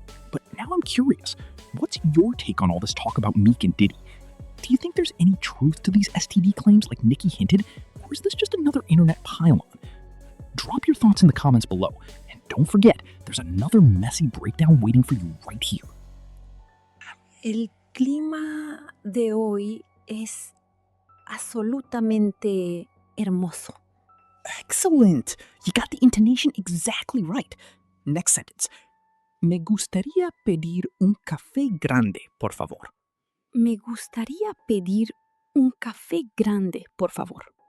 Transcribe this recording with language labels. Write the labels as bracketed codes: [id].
[en] But now I'm curious, what's your take on all this talk about Meek and Diddy? Do you think there's any truth to these STD claims like Nicki hinted, or is this just another internet pile-on? Drop your thoughts in the comments below, and don't forget, there's another messy breakdown waiting for you right here. [es] El clima de hoy es absolutamente hermoso. [en] Excellent! You got the intonation exactly right. Next sentence. [es] Me gustaría pedir un café grande, por favor. Me gustaría pedir un café grande, por favor.